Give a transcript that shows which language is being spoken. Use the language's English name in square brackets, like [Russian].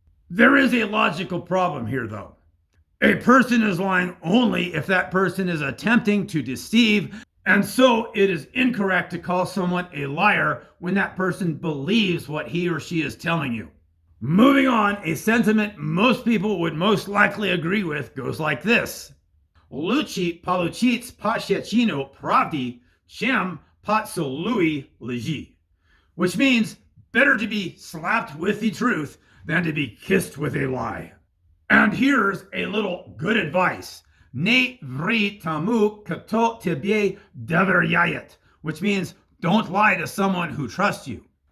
[English] There is a logical problem here, though. A person is lying only if that person is attempting to deceive, and so it is incorrect to call someone a liar when that person believes what he or she is telling you. Moving on, a sentiment most people would most likely agree with goes like this. [Russian] Лучше получить пощечину правды, чем поцелуй лжи. [English] Which means better to be slapped with the truth than to be kissed with a lie. And here's a little good advice. [Russian] Не ври тому, кто тебе доверяет, [English] which means don't lie to someone who trusts you.